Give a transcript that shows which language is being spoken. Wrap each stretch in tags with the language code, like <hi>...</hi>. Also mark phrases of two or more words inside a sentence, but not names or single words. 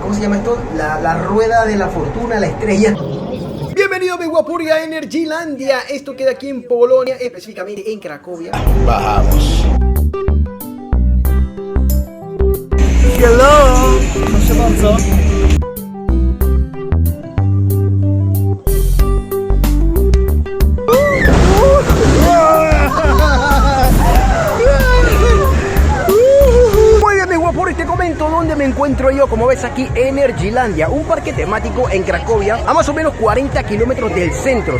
<es>¿cómo se llama esto? La rueda de la fortuna, la estrella. Bienvenido a Megawapurga a Energylandia. Esto queda aquí en Polonia, específicamente en Cracovia. Bajamos. Hello.</es> <pl>Proszę bardzo.</pl> <es>Te comento dónde me encuentro yo. Como ves aquí, Energylandia, un parque temático en Cracovia, a más o menos 40 kilómetros del centro.</es>